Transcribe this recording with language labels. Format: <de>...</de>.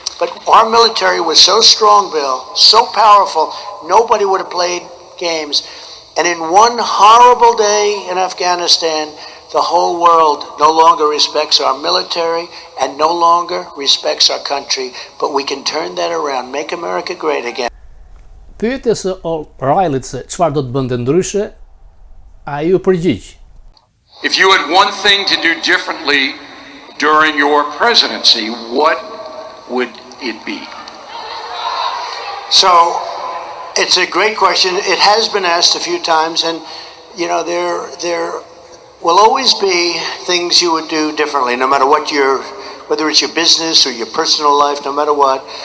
<en>But our military was so strong, Bill, so powerful, nobody would have played games. And in one horrible day in Afghanistan, the whole world no longer respects our military and no longer respects our country. But we can turn that around, make America great again.</en> <sq>Pyetjes së O'Reillyt se çfarë do të bënte ndryshe, ai u përgjigj.</sq> <en>If you had one thing to do differently during your presidency, what would it be? So, it's a great question. It has been asked a few times, and you know, there will always be things you would do differently, no matter what whether it's your business or your personal life, no matter what.</en>